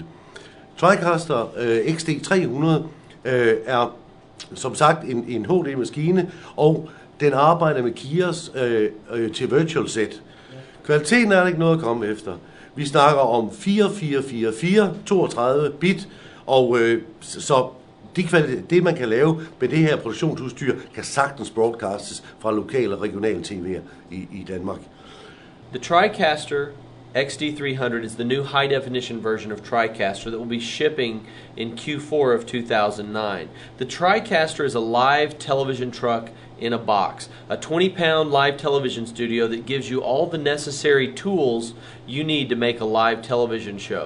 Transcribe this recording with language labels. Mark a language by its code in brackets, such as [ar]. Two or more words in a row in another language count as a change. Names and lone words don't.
[da] TriCaster XD300 er som sagt en HD-maskine, og den arbejder med keys til [en] virtual set. [da] Kvaliteten er der ikke noget at komme efter. Vi snakker om 4444, 32 bit, og så det man kan lave med det her produktionsudstyr, kan sagtens broadcastes fra lokale og regionale tv'er i Danmark. [en] The TriCaster XD300 is the new high-definition version of TriCaster that will be shipping in Q4 of 2009. The TriCaster is a live television truck in a box, a 20-pound live television studio that gives you all the necessary tools you need to make a live television show.